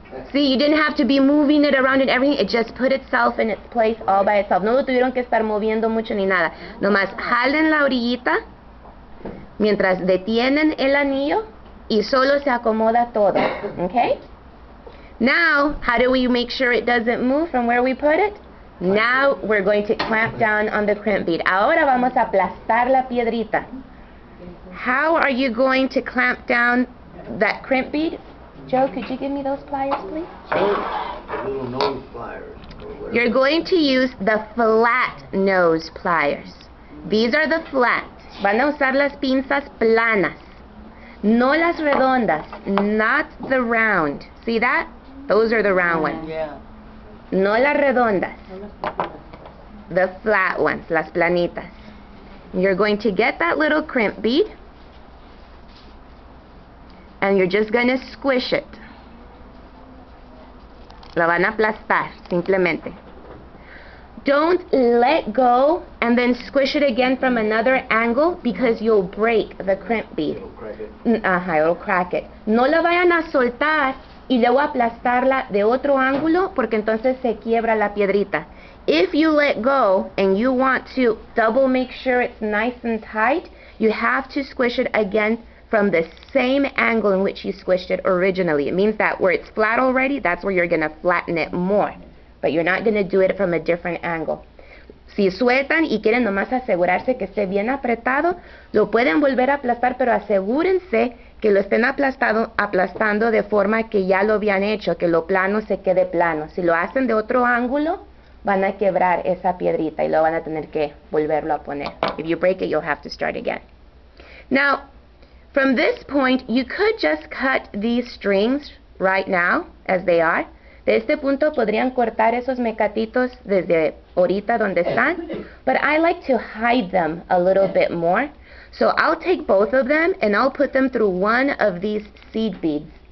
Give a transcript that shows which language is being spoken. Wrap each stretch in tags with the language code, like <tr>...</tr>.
<en>See, you didn't have to be moving it around and everything. It just put itself in its place all by itself.</en> <es>No lo tuvieron que estar moviendo mucho ni nada. Nomás jalen la orillita mientras detienen el anillo y solo se acomoda todo.</es> <en>Okay? Now, how do we make sure it doesn't move from where we put it? Now we're going to clamp down on the crimp bead.</en> <es>Ahora vamos a aplastar la piedrita.</es> <en>how are you going to clamp down that crimp bead? Joe, could you give me those pliers, please? The little nose pliers. You're going to use the flat nose pliers. These are the flat.</en> <es>Van a usar las pinzas planas. No las redondas.</es> <en>Not the round. See that? Those are the round ones. Yeah.</en> <es>No las redondas.</es> <en>The flat ones,</en> <es>las planitas.</es> <en>You're going to get that little crimp bead, and you're just going to squish it.</en> <es>Lo van a aplastar, simplemente.</es> <en>Don't let go and then squish it again from another angle, because you'll break the crimp bead. It'll crack it. It'll crack it.</en> <es>No la vayan a soltar y luego aplastarla de otro ángulo, porque entonces se quiebra la piedrita. If you let go and you want to double make sure it's nice and tight, you have to squish it again from the same angle in which you squished it originally. It means that where it's flat already, that's where you're going to flatten it more. But you're not going to do it from a different angle. Si sueltan y quieren nomás asegurarse que esté bien apretado, lo pueden volver a aplastar, pero asegúrense que lo estén aplastando de forma que ya lo habían hecho, que lo plano se quede plano. Si lo hacen de otro ángulo, van a quebrar esa piedrita y lo van a tener que volverlo a poner.</es> <en>If you break it, you'll have to start again. Now, from this point, you could just cut these strings right now, as they are.</en> <es>De este punto podrían cortar esos mecatitos desde ahorita donde están,</es> <en>but I like to hide them a little bit more. So I'll take both of them and I'll put them through one of these seed beads.</en>